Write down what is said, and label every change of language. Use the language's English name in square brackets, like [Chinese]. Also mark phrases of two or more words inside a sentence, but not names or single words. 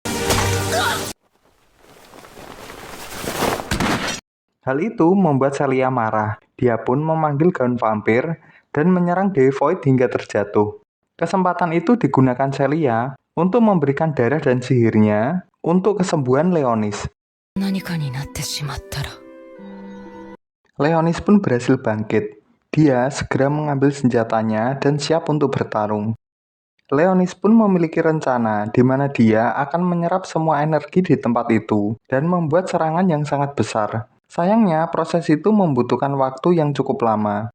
[Indonesian] Hal itu membuat Celia marah. Dia pun memanggil gaun vampir dan menyerang Dewi Void hingga terjatuh. Kesempatan itu digunakan Celia untuk memberikan darah dan sihirnya untuk kesembuhan Leonis. [Japanese] 何かになってしまったら [Indonesian] Leonis pun berhasil bangkit. Dia segera mengambil senjatanya dan siap untuk bertarung. Leonis pun memiliki rencana di mana dia akan menyerap semua energi di tempat itu dan membuat serangan yang sangat besar. Sayangnya, proses itu membutuhkan waktu yang cukup lama.